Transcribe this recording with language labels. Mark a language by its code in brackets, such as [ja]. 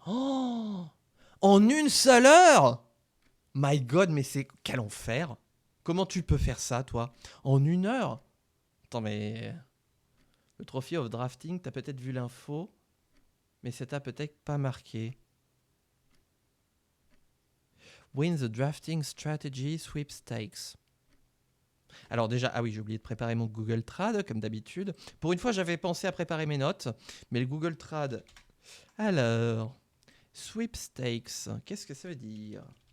[fr] Oh, en une seule heure. [en] My God, [fr] mais c'est... Quel enfer. Comment tu peux faire ça, toi? En une heure? Attends, mais... Le Trophy of Drafting, t'as peut-être vu l'info, mais ça t'a peut-être pas marqué. [en] Win the Drafting Strategy Sweepstakes. [fr] Alors déjà, ah oui, j'ai oublié de préparer mon Google Trad, comme d'habitude. Pour une fois, j'avais pensé à préparer mes notes, mais le Google Trad... Alors, Sweepstakes, qu'est-ce que ça veut dire?